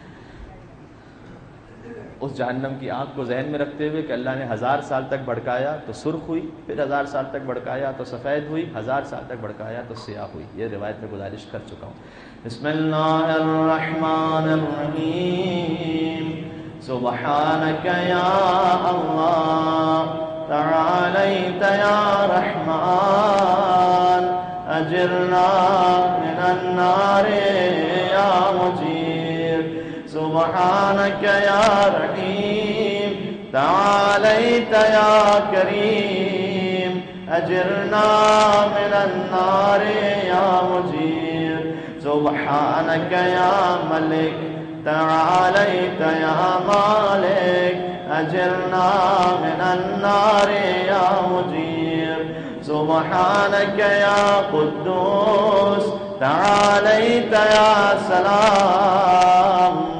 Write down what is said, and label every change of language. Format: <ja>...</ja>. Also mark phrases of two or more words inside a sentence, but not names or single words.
<ur>اس جہنم کی آگ کو ذہن میں رکھتے ہوئے کہ اللہ نے 1000 سال تک بھڑکایا تو سرخ ہوئی، پھر 1000 سال تک بھڑکایا تو سفید ہوئی، 1000 سال تک بھڑکایا تو سیاہ ہوئی، یہ روایت میں گزارش کر چکا ہوں۔</ur> <ar>بسم اللہ الرحمن الرحیم، سبحانک یا اللہ تعالیت یا رحمان، اجرنا من النار یا مجیر، سبحانک یا رحیم تعالیت یا کریم، اجرنا من النار یا مجیر، سبحانک یا ملک تعالیت یا مالک، اجرنا من النار یا مجیر، سبحانک یا قدوس تعالیت یا سلام،</ar>